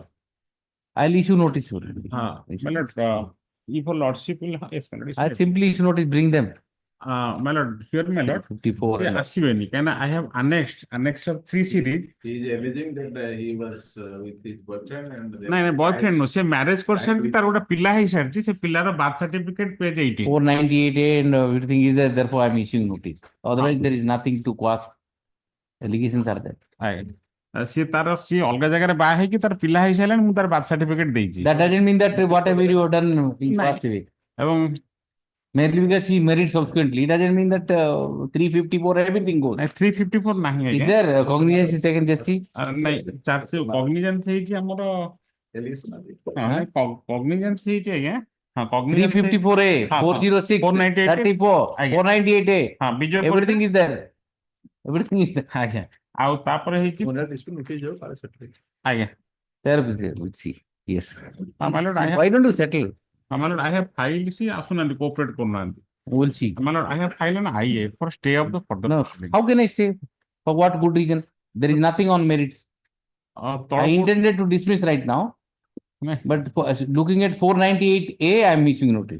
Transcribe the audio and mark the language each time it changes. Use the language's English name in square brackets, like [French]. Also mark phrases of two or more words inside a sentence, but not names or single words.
[English] I'll issue notice. My lord, if your lordship will, yes, my lord, I'll simply issue notice, bring them. My lord, here, my lord. 54. Can I have annexed of 3 series? He is alleging that he was with his boyfriend and. [Odia] ନାଇଁ ବୟଫ୍ରେଣ୍ଡ ନୁହଁ, ସେ ମ୍ୟାରେଜ କରିସାରିଛି, ତାର ଗୋଟେ ପିଲା ହେଇସାରିଛି, ସେ ପିଲାର [English] birth certificate page [Odia] 18 [English] 498A and everything is there, therefore I'm issuing notice. Otherwise there is nothing to quash. Allegations are there. [Odia] ସିଏ ଅଲଗା ଜାଗାରେ ବାହା ହେଇକି ତାର ପିଲା ହେଇସାରିଲାଣି, ମୁଁ ତାର [English] birth certificate [Odia] ଦେଇଛି। [English] That doesn't mean that whatever you have done in past way. [Odia] ଏବଂ [English] merely because he married subsequently, it doesn't mean that 354 everything goes. [Odia] 354 ନାହିଁ [English] Is there cognizance is taken just see? [Odia] ନାଇଁ cognizance ହେଇଛି ଆମର cognizance ହେଇଛି ଆଜ୍ଞା। [English] 354A, 406, 34, 498A. Everything is there. Everything is there. [Odia] ଆଜ୍ଞା। ଆଉ ତାପରେ ହେଇଛି ଆଜ୍ଞା। [English] There we'll see. Yes. My lord, Why don't you settle? My lord, I have filed, see, asunandi, cooperate କରୁନାହାନ୍ତି। We'll see. My lord, I have filed an IA for stay of the further proceeding. How can I stay? For what good reason? There is nothing on merits. I intended to dismiss right now, but looking at 498A, I am issuing notice.